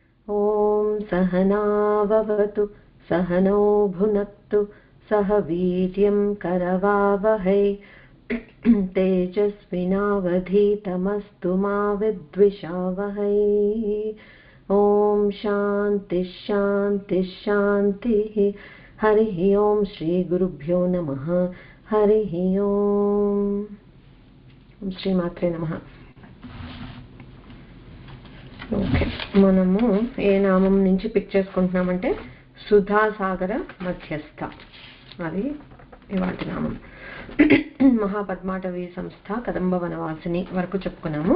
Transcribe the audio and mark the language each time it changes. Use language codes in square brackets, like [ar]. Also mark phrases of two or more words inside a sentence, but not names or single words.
[sa] ॐ सहनाववतु सहनौ भुनक्तु सह वीर्यं करवावहै तेजस्विनावधीतमस्तु मा विद्विषावहै। ॐ शान्ति शान्ति शान्तिः। हरिः ॐ श्रीगुरुभ्यो नमः। हरिः ॐ श्रीमात्रे नमः। [te] ఓకే, మనము ఏ నామం నుంచి పిక్ చేసుకుంటున్నామంటే సుధాసాగర మధ్యస్థ, అది ఇవాటి నామం. మహాపద్మాటవీ సంస్థ కదంబ వనవాసిని వరకు చెప్పుకున్నాము.